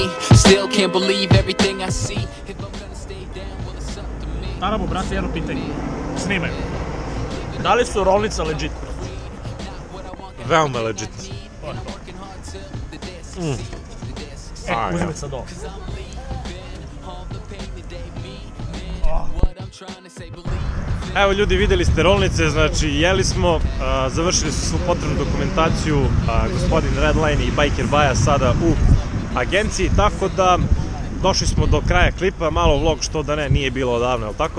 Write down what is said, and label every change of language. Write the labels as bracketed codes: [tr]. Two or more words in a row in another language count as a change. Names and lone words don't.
[en] Still can't believe everything I see. If I'm gonna stay down, well it's up to me. [bs] Naravno, brate, jedno pitanje. Snimaju. Da li su rolnice legit? Veoma legit. Uzmi sad ovo. Evo ljudi, vidjeli ste rolnice, znači jeli smo, završili su svu potrebnu dokumentaciju, gospodin Redline i Biker Baja sada u agenciji, tako da došli smo do kraja klipa, malo vlog što da ne, nije bilo odavno, jel tako?